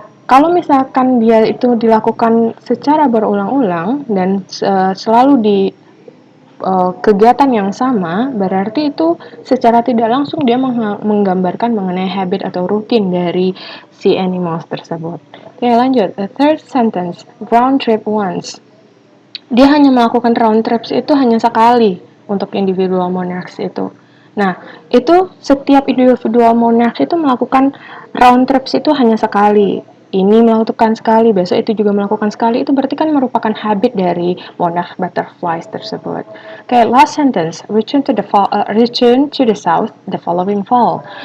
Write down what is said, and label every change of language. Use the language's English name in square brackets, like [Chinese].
[Indonesian] Kalau misalkan dia itu dilakukan secara berulang-ulang dan selalu di kegiatan yang sama, berarti itu secara tidak langsung dia menggambarkan mengenai habit atau rutin dari si animals tersebut. Oke, lanjut. [English] The third sentence, round trip once. [Indonesian] Dia hanya melakukan round trips itu hanya sekali untuk individual monarchs itu. Nah, itu setiap individual monarchs itu melakukan round trips itu hanya sekali. Ini melakukan sekali, besok itu juga melakukan sekali. Itu berarti kan merupakan habit dari monarch butterflies tersebut. [English] Okay, last sentence, return to the south the following fall.